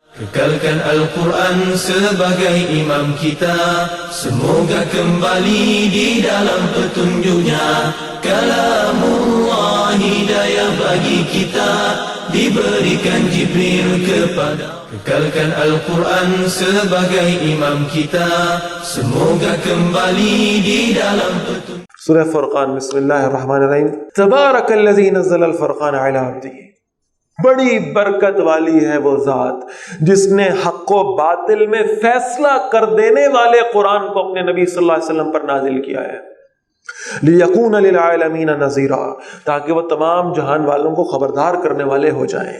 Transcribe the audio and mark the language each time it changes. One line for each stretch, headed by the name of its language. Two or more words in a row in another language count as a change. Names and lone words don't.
Malay: Kekalkan Al-Quran sebagai imam kita, semoga kembali di dalam petunjuknya. Kalamullah hidayah bagi kita, diberikan Jibril kepada. Kekalkan Al-Quran sebagai imam kita, semoga kembali di dalam petunjuk.
Arabic: سورہ فرقان. بسم اللہ الرحمن الرحیم. تبارک الذی نزل الفرقان علی عبدہ.
Urdu: بڑی برکت والی ہے وہ ذات جس نے حق و باطل میں فیصلہ کر دینے والے قرآن کو اپنے نبی
Arabic: صلی اللہ علیہ وسلم
Urdu: پر نازل کیا ہے.
Arabic: لیکون للعالمین نذیرا,
Urdu: تاکہ وہ تمام جہان والوں کو خبردار کرنے والے ہو جائیں.